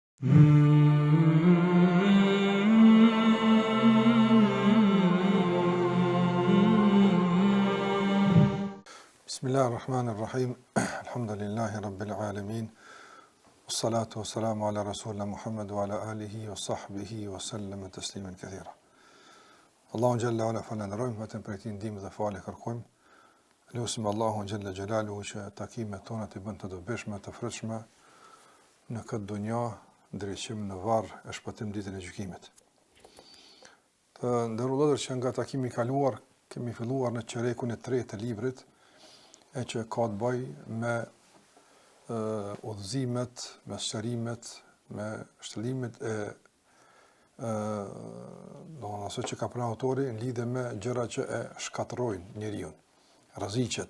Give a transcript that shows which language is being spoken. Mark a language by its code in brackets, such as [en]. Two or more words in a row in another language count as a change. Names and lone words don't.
[ar] Bismillahirrahmanirrahim. الحمد لله رب العالمين والصلاة والسلام على رسولنا محمد وعلى آله وصحبه وسلم تسليما كثيرا. الله جل وعلا [sq] falenderojmë, vetëm për këtë ndihmë dhe falë kërkojmë. Lutim Allahun [ar] جل جلاله [sq] që takimet tona të bëjnë të dobishme, të frytshme në këtë dunjë, drejtim në varr e shpëtim ditën e gjykimit. Të nderuar që nga takimi i kaluar kemi filluar në çerekun e tretë të librit, e që ka të bëj me udhëzimet, me sqarimet, me shtëllimet e aso që ka pranë autori në lidhje me gjëra që e shkatërrojnë njeriu, rreziqet.